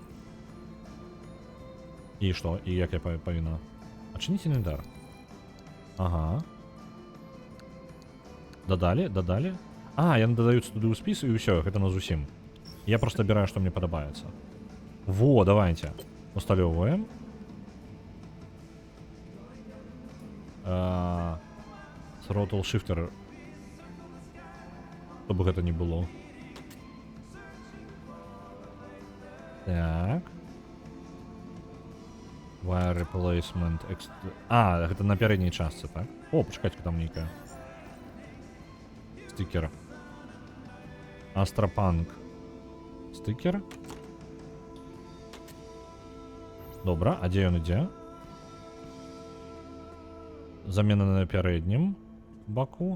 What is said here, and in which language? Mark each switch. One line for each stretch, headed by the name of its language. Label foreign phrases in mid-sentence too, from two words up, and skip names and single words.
Belarusian: І што? І як я павінна? Адчыніць інвентар. Ага. Дадалі. Яны дадаюцца туды ў спіс, і ўсё, гэта на зусім. Я просто абіраю, што мне падабаецца. Во, давайте. Усталёўваем.
English: Throttle shifter.
Belarusian: Што бы гэта не было. Так.
English: Wire replacement.
Belarusian: Гэта на пярэдняй частцы, так? О, пачакайце, там нейкая. Стикер. Астропанк. Стикер. Добра, а дзе ён ідзе? Замена на пярэднім баку.